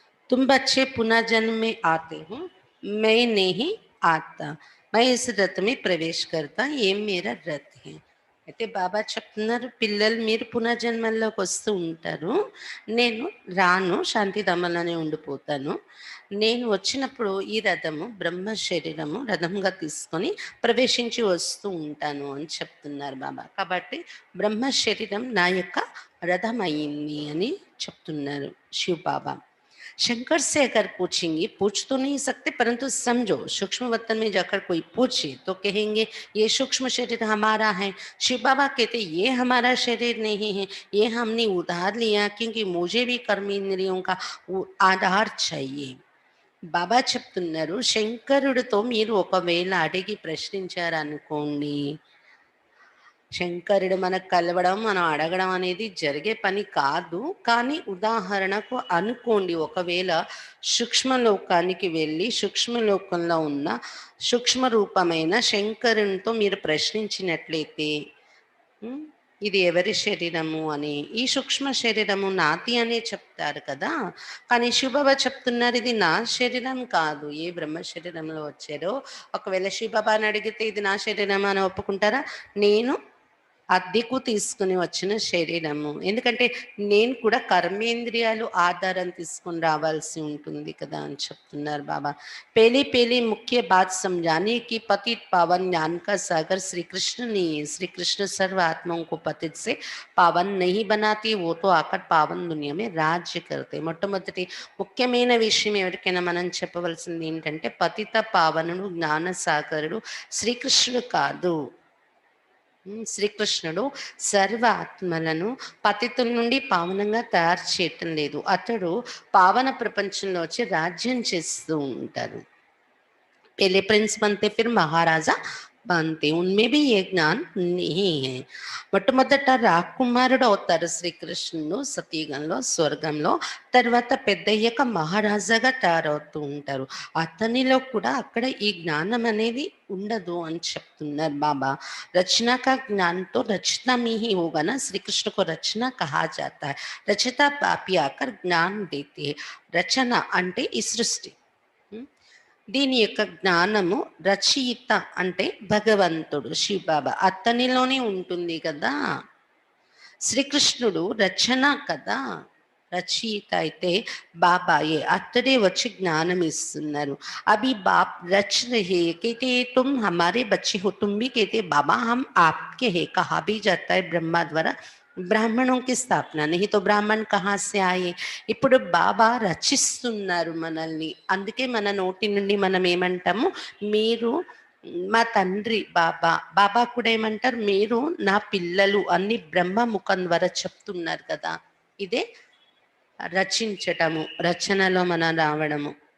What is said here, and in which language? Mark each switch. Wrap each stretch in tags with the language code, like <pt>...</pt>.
<hi>तुम बच्चे पुनः जन्म में आते हो, मैं नहीं आता, मैं इस रथ में प्रवेश करता, ये मेरा रथ है.</hi> <te>అయితే బాబా చెప్తున్నారు, పిల్లలు మీరు పునర్జన్మల్లోకి వస్తూ ఉంటారు, నేను రాను, శాంతిధామంలోనే ఉండిపోతాను. నేను వచ్చినప్పుడు ఈ రథము బ్రహ్మ శరీరము రథంగా తీసుకొని ప్రవేశించి వస్తూ ఉంటాను అని చెప్తున్నారు బాబా. కాబట్టి బ్రహ్మ శరీరం నా యొక్క రథం అయింది అని చెప్తున్నారు శివ్ బాబా.</te> <hi>शंकर से अगर पूछेंगे, पूछ तो नहीं सकते, परंतु समझो सूक्ष्म वतन में जाकर कोई पूछे तो कहेंगे ये सूक्ष्म शरीर हमारा है. शिव बाबा कहते ये हमारा शरीर नहीं है, ये हमने उधार लिया, क्योंकि मुझे भी कर्म इंद्रियों का आधार चाहिए.</hi> <te>బాబా చెప్తున్నారు, శంకరుడితో మీరు ఒకవేళ అడిగి ప్రశ్నించారనుకోండి, శంకరుడు మనకు కలవడం, మనం అడగడం అనేది జరిగే పని కాదు. కానీ ఉదాహరణకు అనుకోండి, ఒకవేళ సూక్ష్మలోకానికి వెళ్ళి సూక్ష్మలోకంలో ఉన్న సూక్ష్మ రూపమైన శంకరునితో మీరు ప్రశ్నించినట్లయితే, ఇది ఎవరి శరీరము అని, ఈ సూక్ష్మ శరీరము నాది అనే చెప్తారు కదా. కానీ శివబాబా చెప్తున్నారు, ఇది నా శరీరం కాదు. ఏ బ్రహ్మ శరీరంలో వచ్చారో ఒకవేళ శివబాబాని అడిగితే ఇది నా శరీరం అని ఒప్పుకుంటారా? నేను అద్దెకు తీసుకుని వచ్చిన శరీరము. ఎందుకంటే నేను కూడా కర్మేంద్రియాలు ఆధారం తీసుకొని రావాల్సి ఉంటుంది కదా అని చెప్తున్నారు బాబా.</te> <hi>पहली पहली मुख्य बात समझाने की पतित पावन ज्ञान का सागर श्री कृष्ण नहीं है। श्री कृष्ण सर्व आत्माओं को पतित से पावन नहीं बनाती, वो तो आकर पावन दुनिया में राज्य करते।</hi> <te>మొట్టమొదటి ముఖ్యమైన విషయం ఎవరికైనా మనం చెప్పవలసింది ఏంటంటే పతిత పావనుడు జ్ఞాన సాగరుడు శ్రీకృష్ణుడు కాదు. శ్రీకృష్ణుడు సర్వ ఆత్మలను పతితుల నుండి పావనంగా తయారు చేయటం లేదు. అతడు పావన ప్రపంచంలో వచ్చి రాజ్యం చేస్తూ ఉంటారు.</te> <hi>पहले प्रिंस बनते फिर महाराजा बनते, उनमें भी ये ज्ञान नहीं है.</hi> <te>మొట్టమొదట రాకుమారుడు అవుతారు శ్రీకృష్ణుడు సతీగంలో స్వర్గంలో. తర్వాత పెద్దయ్యాక మహారాజాగా తయారవుతూ ఉంటారు. అతనిలో కూడా అక్కడ ఈ జ్ఞానం అనేది ఉండదు అని చెప్తున్నారు బాబా.</te> <hi>रचना का ज्ञान तो रचना में ही होगा ना, श्री कृष्ण को रचना कहा जाता है. रचता पापी आकर ज्ञान देते हैं.</hi> <te>రచన అంటే ఈ సృష్టి. దీని యొక్క జ్ఞానము రచయిత అంటే భగవంతుడు శివబాబా అతనిలోనే ఉంటుంది కదా. శ్రీకృష్ణుడు రచన కదా, రచయిత అయితే బాబాయే, అతడే వచ్చి జ్ఞానం ఇస్తున్నారు.</te> <hi>అభి బాప్ రచ రహే कहते तुम हमारे बच्चे हो, तुम भी कहते बाबा हम आपके हैं. कहा भी जाता है ब्रह्मा द्वारा బ్రాహ్మణం కి స్థాపన, नहीं तो ब्राह्मण कहाँ से आए.</hi> <te>ఇప్పుడు బాబా రచిస్తున్నారు మనల్ని. అందుకే మన నోటి నుండి మనం ఏమంటాము, మీరు మా తండ్రి బాబా. బాబా కూడా ఏమంటారు, మీరు నా పిల్లలు అన్ని బ్రహ్మ ముఖం ద్వారా చెప్తున్నారు కదా. ఇదే రచించటము, రచనలో మనం రావడము.</te>